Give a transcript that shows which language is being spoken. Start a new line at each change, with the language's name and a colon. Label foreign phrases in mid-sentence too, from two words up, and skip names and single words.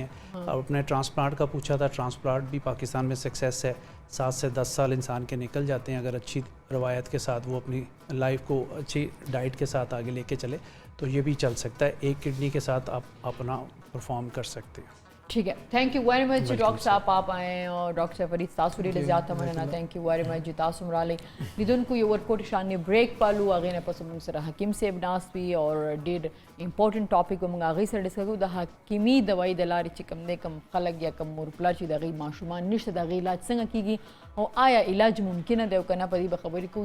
Urdu: اب اپنے ٹرانسپلانٹ کا پوچھا تھا, ٹرانسپلانٹ بھی پاکستان میں سکسیس ہے, 7 سے 10 سال انسان کے نکل جاتے ہیں اگر اچھی روایت کے ساتھ وہ اپنی لائف کو اچھی ڈائٹ کے ساتھ آگے لے کے چلے تو یہ بھی چل سکتا ہے. ایک کڈنی کے ساتھ آپ اپنا پرفارم کر سکتے ہیں. ٹھیک ہے.
English: thank you very much
Urdu: ڈاکٹر صاحب, آپ آئے اور ڈاکٹر فرید
Pashto: تاسو ډیر زیات مننه.
English: thank you very much
Pashto: تاسو مراله لیدونکو یو ورکوټ شان بریک پالو اغه نه پس موږ سره حکیم صاحب ناس وی اور ډیر
English: important topic
Pashto: موږ اغه سره ډسکس کوو د حکیمی دوايي د لارې چې کم نه کم خلک یا کم مور پلا چې دغه ماشومان نشته دغه علاج څنګه کیږي او آیا علاج ممکنه دی او کنه په دې به خبرې کوو.